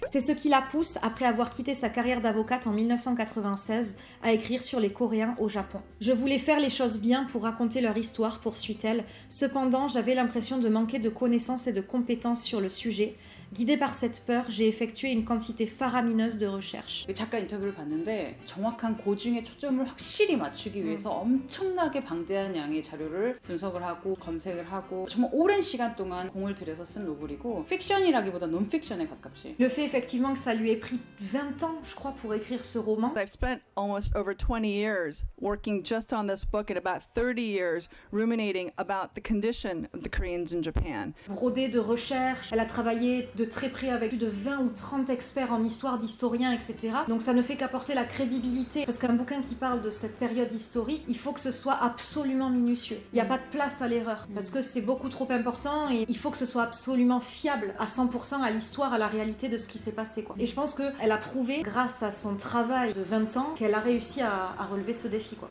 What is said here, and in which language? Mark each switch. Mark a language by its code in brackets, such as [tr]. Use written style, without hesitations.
[fr] C'est ce qui la pousse, après avoir quitté sa carrière d'avocate en 1996, à écrire sur les Coréens au Japon. Je voulais faire les choses bien pour raconter leur histoire, poursuit-elle. Cependant, j'avais l'impression de manquer de connaissances et de compétences sur le sujet. Guidée par cette peur, j'ai effectué une quantité faramineuse de recherches. [ko] 작가 인터뷰를 봤는데 정확한 고증의 초점을 확실히 맞추기 위해서 엄청나게 방대한 양의 자료를 분석을 하고 검색을 하고 정말 오랜 시간 동안 공을 들여서 쓴 노블이고 픽션이라기보다 논픽션에 가깝지. [fr] Le fait effectivement que ça lui ait pris 20 ans, je crois, pour écrire ce roman. [en] I've spent almost over 20 years working just on this book and about 30 years ruminating about the condition of the Koreans in Japan. [fr] Brodée de recherches, elle a travaillé de très près avec plus de 20 ou 30 experts en histoire, d'historiens, etc. Donc ça ne fait qu'apporter la crédibilité, parce qu'un bouquin qui parle de cette période historique, il faut que ce soit absolument minutieux. Il n'y a pas de place à l'erreur, parce que c'est beaucoup trop important et il faut que ce soit absolument fiable à 100% à l'histoire, à la réalité de ce qui s'est passé, quoi. Et je pense qu'elle a prouvé, grâce à son travail de 20 ans, qu'elle a réussi à relever ce défi, quoi.